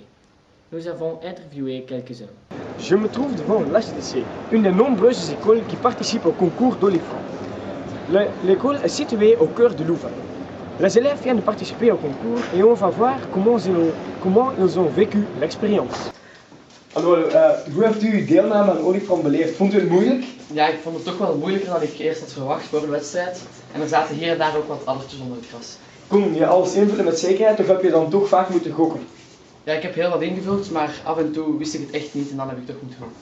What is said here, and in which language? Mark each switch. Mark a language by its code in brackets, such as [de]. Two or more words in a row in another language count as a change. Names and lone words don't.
[fr] Nous avons interviewé quelques-uns. Je me trouve devant l'HDC, une des nombreuses écoles qui participent au concours d'Olifran. L'école est située au cœur de Louvain. Les élèves viennent de participer au concours et on va voir comment ils ont vécu l'expérience. [nl] Hallo, hoe heeft u deelname aan Olifran beleefd? Vond u het moeilijk? Ja, ik vond het toch wel moeilijker dan ik eerst had verwacht voor de wedstrijd. En er zaten hier en daar ook wat addertjes onder het gras. Kon je alles invullen met zekerheid of heb je dan toch vaak moeten gokken? Ja, ik heb heel wat ingevuld, maar af en toe wist ik het echt niet en dan heb ik toch moeten gokken.